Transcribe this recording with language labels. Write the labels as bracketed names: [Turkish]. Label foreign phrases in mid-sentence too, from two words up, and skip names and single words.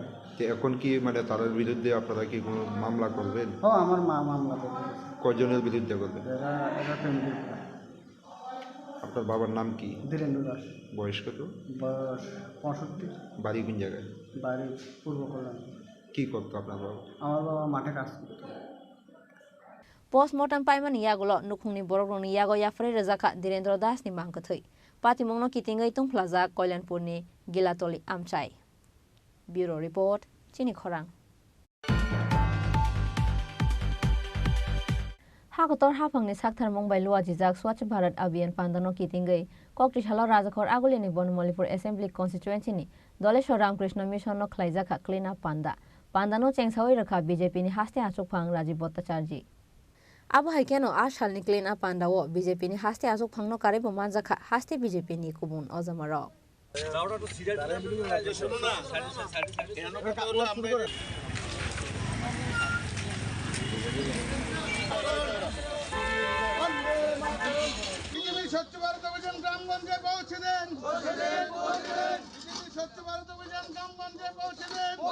[Bangla] এখন কি মানে তাদের বিরুদ্ধে আপনারা কি কোনো মামলা করবেন? আমার মা মামলা করবে। কয়জনের বিরুদ্ধে করবেন? এরা ফ্যামিলি। আপনার বাবার নাম কি? ধীরেন্দ্র দাস। বয়স কত? বয়স 65। বাড়ি কোন জায়গায়? বাড়ি পূর্ব কল্যাণ। কি করতো আপনার বাবা? আমার বাবা মাঠে কাজ করতো। [Kok Borok] पोस्टमर्टम पाइमानि यागुलो नुखुंनि बरगनि यागो याफ्रे रजाखा धीरेन्द्र दासनि मांखथै पातिमंनो कितिङै तुंफ्लाजा कल्याणपुरनि गिलातलि आमचाइ। [English] bureau report [Kok Borok] चिनी खरां। हागतर हाफांनि साकथार मुंबाइ लुवाजिजाक स्वच्छ भारत अभियान पान्दानो कितिङै कक्टिसालो राजाखर आगुलिनि बनमलिपुर [English] assembly constituencyni [Kok Borok] दलेश्वर रामकृष्ण मिशननो ख्लाइजाखा [English] clean up [Kok Borok] पान्दानो चेंसावै रखा बीजेपीनि हास्ते आचुकफां राजीव भट्टाचार्य। अब हाइकेनो आसालनि [English] clean up [Kok Borok] पान्दाओ बीजेपीनि हास्ते आचुकफांनो कारेबो मानजाखा हास्ते बीजेपीनि कुबुन अजमारो। [Bangla] স্বচ্ছ ভারত অভিযান গ্রামগঞ্জে পৌঁছে দেন, স্বচ্ছ ভারত অভিযান গ্রামগঞ্জে পৌঁছে দেন।